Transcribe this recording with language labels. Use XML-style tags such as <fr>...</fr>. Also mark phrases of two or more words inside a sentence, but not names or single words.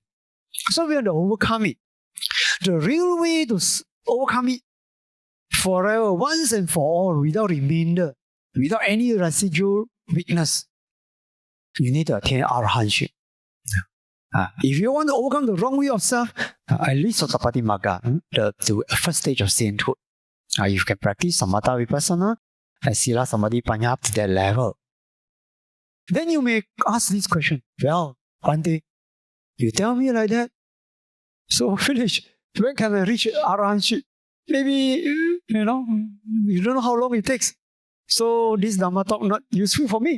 <en>So we want to overcome it. The real way to overcome it forever, once and for all, without remainder, without any residual weakness, you need to attain arahantship. If you want to overcome the wrong way of self, at least Sotapatimagga, the first stage of sainthood. You can practice</en> <pi>samatha vipassana, sila samadhi paññā</pi> <en>up to that level. Then you may ask this question, well, one day, you tell me like that, so finish. When can I reach arahantship? Maybe, you don't know how long it takes. So this Dhamma talk not useful for me.</en>